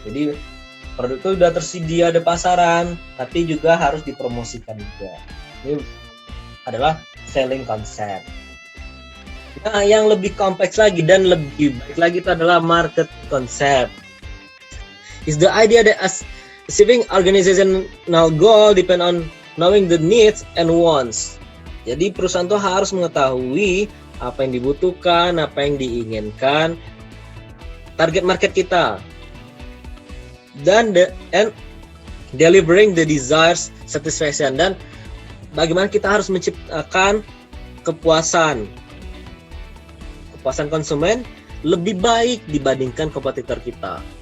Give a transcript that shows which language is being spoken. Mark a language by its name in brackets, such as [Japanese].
[Indonesian] Jadi produk itu sudah tersedia di pasaran, tapi juga harus dipromosikan juga. Ini adalah selling concept. Nah, yang lebih kompleks lagi dan lebih baik lagi itu adalah market concept. [English] Is the idea that achieving organizational goal depend on knowing the needs and wants. [Indonesian] Jadi perusahaan itu harus mengetahui apa yang dibutuhkan, apa yang diinginkan, target market kita, dan [English] delivering the desired satisfaction, [Indonesian] dan bagaimana kita harus menciptakan kepuasan konsumen lebih baik dibandingkan kompetitor kita.